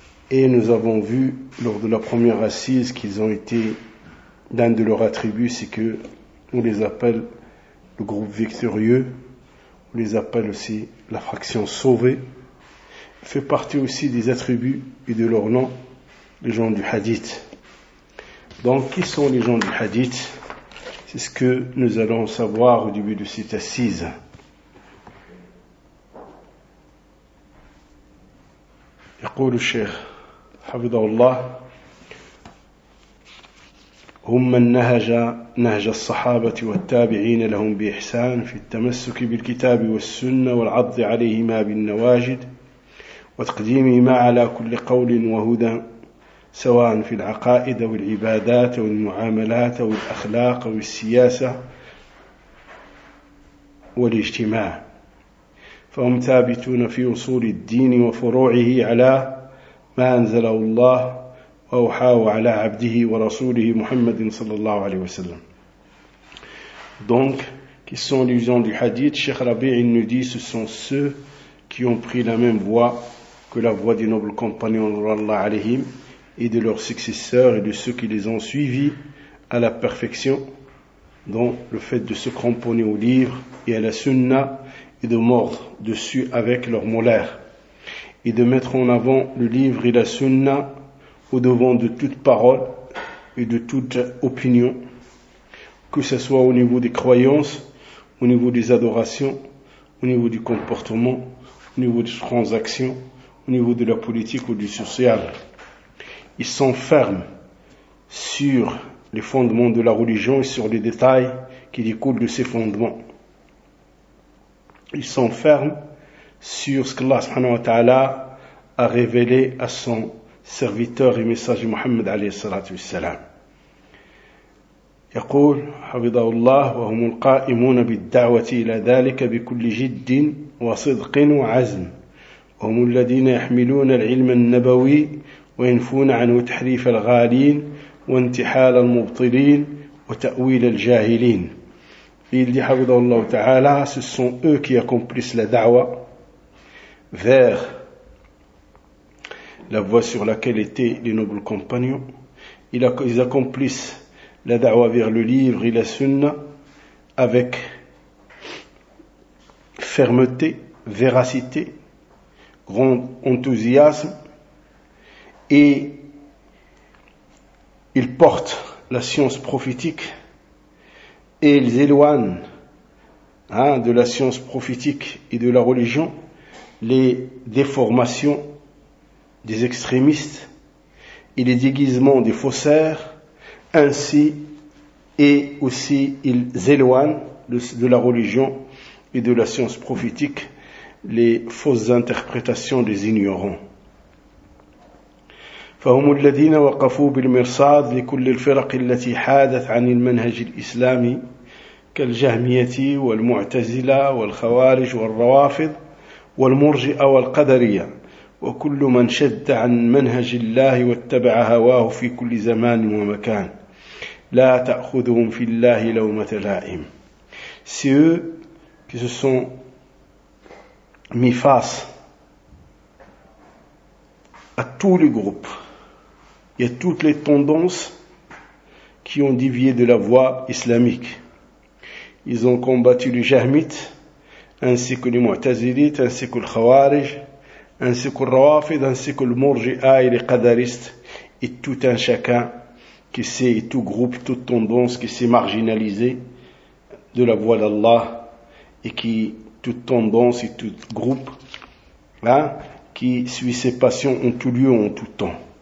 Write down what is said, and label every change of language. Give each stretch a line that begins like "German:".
French: Et nous avons vu lors de la première assise qu'ils ont été, l'un de leurs attributs, c'est que on les appelle le groupe victorieux, on les appelle aussi la fraction sauvée. Il fait partie aussi des attributs et de leur nom, les gens du hadith. Donc, qui sont les gens du hadith? C'est ce que nous allons savoir au début de cette assise.
Arabic: يقول الشيخ حفظه الله هم من نهج الصحابة والتابعين لهم بإحسان في التمسك بالكتاب والسنة والعض عليهما بالنواجد وتقديمهما على كل قول وهدى، سواء في العقائد والعبادات والمعاملات والأخلاق والسياسة والاجتماع، فهم ثابتون في أصول الدين وفروعه على ما أنزله الله وأوحاه على عبده ورسوله محمد صلى الله عليه وسلم.
French: Donc, qui sont les gens du hadith? Cheikh Rabi' nous dit, ce sont ceux qui ont pris la même voie que la voie des nobles compagnons d'Allah alayhim et de leurs successeurs et de ceux qui les ont suivis à la perfection, dont le fait de se cramponner au livre et à la sunna et de mordre dessus avec leurs molaires, et de mettre en avant le livre et la sunna au devant de toute parole et de toute opinion, que ce soit au niveau des croyances, au niveau des adorations, au niveau du comportement, au niveau des transactions, au niveau de la politique ou du social. Ils sont fermes sur les fondements de la religion et sur les détails qui découlent de ces fondements. Ils sont fermes sur ce qu'Allah
Arabic: subhanahu wa ta'ala
French: a révélé à son serviteur et messager Muhammad
Arabic: alayhi salatu wa salam. يقول حفظه الله وهم القائمون بالدعوة إلى ذلك بكل جد وصدق وعزم، وهم الذين يحملون العلم النبوي وينفون عنه تحريف الغالين وانتحال المبطلين وتأويل الجاهلين.
French: Il dit
Arabic: حفظه الله تعالى,
French: ce sont eux qui accomplissent la da'wa vers la voie sur laquelle étaient les nobles compagnons. Ils accomplissent la da'wa vers le livre et la sunna avec fermeté, véracité, grand enthousiasme, et ils portent la science prophétique et ils éloignent de la science prophétique et de la religion les déformations des extrémistes et les déguisements des faussaires, ainsi et aussi ils éloignent de la religion et de la science prophétique les fausses interprétations des ignorants.
Arabic: فهم الذين وقفوا بالمرصاد لكل الفرق التي حادت عن المنهج الإسلامي كالجهمية والمعتزلة والخوارج والروافض والمرجئة والقدرية وكل من شد عن منهج الله واتبع هواه في كل زمان ومكان لا تأخذهم في الله لومة لائم.
French: C'est eux qui se sont mis face à tous les groupes et toutes les tendances qui ont dévié de la voie islamique. Ils ont combattu les Jahmites, ainsi que les Mu'tazilites, ainsi que les Khawarij, ainsi que les Rawafid, ainsi que les Murji'a et les Qadaristes, et tout un chacun qui s'est, et tout groupe, toute tendance qui s'est marginalisé de la voie d'Allah, et qui, toute tendance et tout groupe, qui suit ses passions en tout lieu, en tout temps.